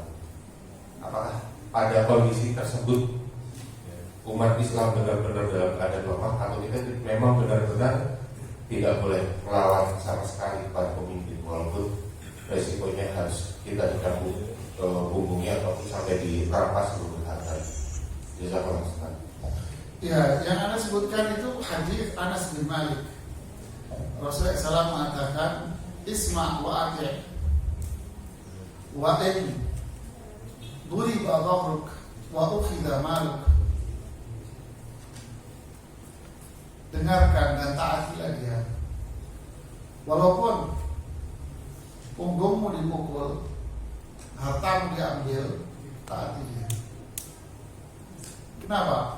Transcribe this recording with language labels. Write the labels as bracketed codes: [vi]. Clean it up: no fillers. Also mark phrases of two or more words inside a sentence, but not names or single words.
[id] Apakah pada kondisi tersebut umat Islam benar-benar dalam keadaan lemah atau kita memang benar-benar tidak boleh melawan sama sekali pada pemimpin walaupun resikonya harus kita dicabut punggungnya ataupun sampai dirampas seluruh harta. [ar] جزاك الله خيرا. [id] Ya, yang Anda sebutkan itu hadis Anas bin Malik. Rasulullah SAW mengatakan, [ar] اسمع وأطع وإن ضرب ظهرك وأخذ مالك. [id] Dengarkan dan taatilah dia. Walaupun punggungmu dipukul, hartamu diambil, taati dia. Kenapa?